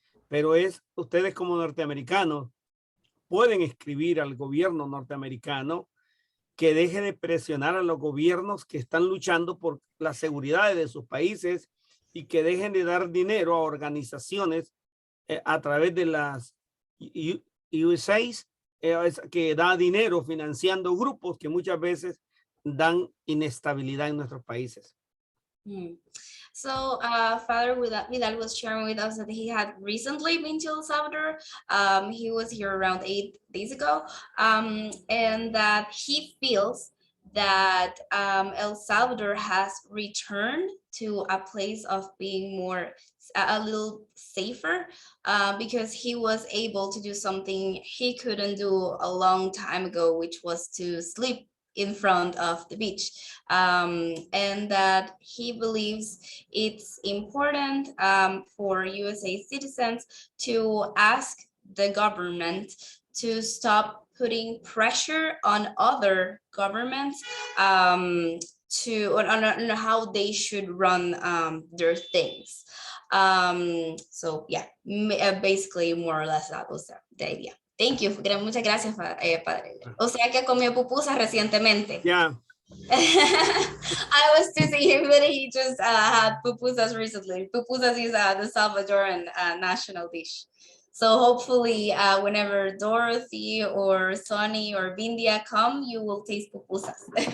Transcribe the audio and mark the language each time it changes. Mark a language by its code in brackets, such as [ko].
[es] Pero ustedes como norteamericanos pueden escribir al gobierno norteamericano que deje de presionar a los gobiernos que están luchando por la seguridad de sus países y que dejen de dar dinero a organizaciones a través de las USAID que da dinero financiando grupos que muchas veces dan inestabilidad en nuestros países. [en] So Father Vidal was sharing with us that he had recently been to El Salvador. He was here around 8 days ago, and that he feels that El Salvador has returned to a place of being a little safer, because he was able to do something he couldn't do a long time ago, which was to sleep in front of the beach, and that he believes it's important for USA citizens to ask the government to stop putting pressure on other governments on how they should run their things. So yeah, basically more or less that was the idea. Thank you. [es] Muchas gracias, Padre. O sea que comió pupusas recientemente. [en] Yeah. I was teasing him, but he just had pupusas recently. Pupusas is the Salvadoran national dish. So hopefully whenever Dorothy or Sonny or Vindia come, you will taste pupusas.